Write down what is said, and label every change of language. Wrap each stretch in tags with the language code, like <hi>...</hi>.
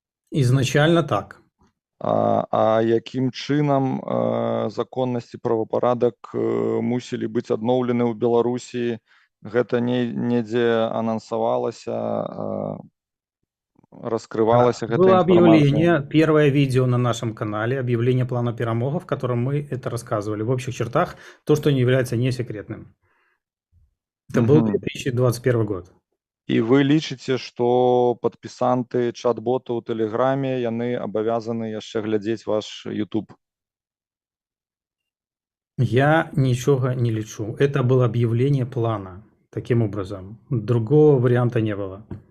<ru>Изначально так.</ru> <be>А якім чынам законнасць і правапарадак мусілі быць адноўлены ў Беларусі? Гэта недзе анансавалася, раскрывалася гэта было</be> <ru>Объявление, первое видео на нашем канале, объявление плана перемога, в котором мы это рассказывали. В общих чертах, то, что не является не секретным. Это был 2021 год.</ru> <be>І вы лічыце, што падпісанты чат-бота ў Тэлеграме, яны абавязаны яшчэ глядзець ваш YouTube?</be> <ru>Я ничего не лечу. Это было объявление плана. Таким образом. Другого варианта не было.</ru>